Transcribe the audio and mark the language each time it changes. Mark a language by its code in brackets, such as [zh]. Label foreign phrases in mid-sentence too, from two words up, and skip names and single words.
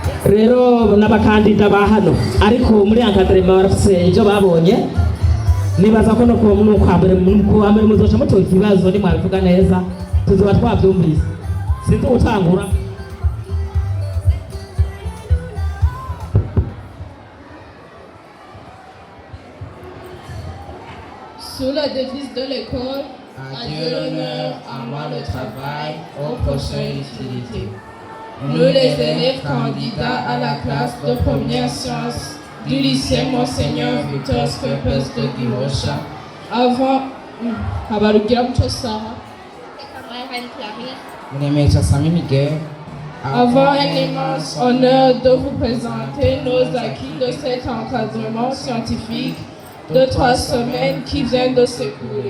[rn] rero n'abakandida ba hano ariko muri encadrement barafise ibyo babonye nibaza ko no kwa mbere muzoca mutora ikibazo nimwabivuga neza tuzoba twabyumvise sinzi gutangura. [fr] Sous la devise de l'école, à Dieu l'honneur, à moi le travail, aux prochaines utilités. Nous, les élèves candidats à la classe de première science du lycée Monseigneur Victor Scorpus de Gimosha, avant un immense honneur de vous présenter nos acquis de cet encadrement scientifique de 3 semaines qui vient de s'écouler.